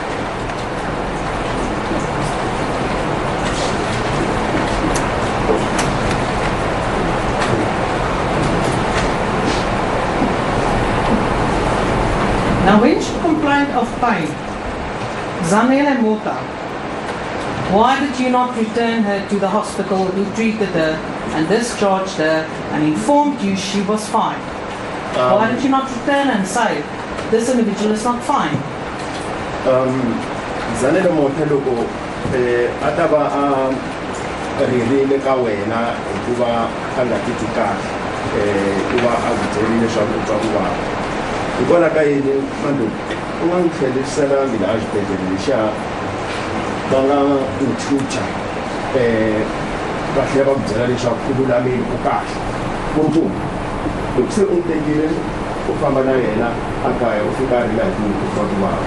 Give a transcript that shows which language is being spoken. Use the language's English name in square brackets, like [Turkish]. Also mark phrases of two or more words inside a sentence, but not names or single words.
[English] Now, when she complained of pain, Zanele Mota, why did you not return her to the hospital who treated her and discharged her and informed you she was fine? Why did you not return and say, this individual is not fine? [Tsonga] Zanele Mota loko ataba ririle ka wena hikuva a nga titwi kahle kuva a ku byerile leswaku u twa ku vava. Hikola ka yini Mandlovu u nga n'wi tlherisela mina a xibedhlele lexiya va nga n'wi chucha va tlhela va ku byela leswaku u lulamile u kahle kumbe loko se u n'wi tekile u famba na yena a kaya u fika a rila hi ku twa ku vava.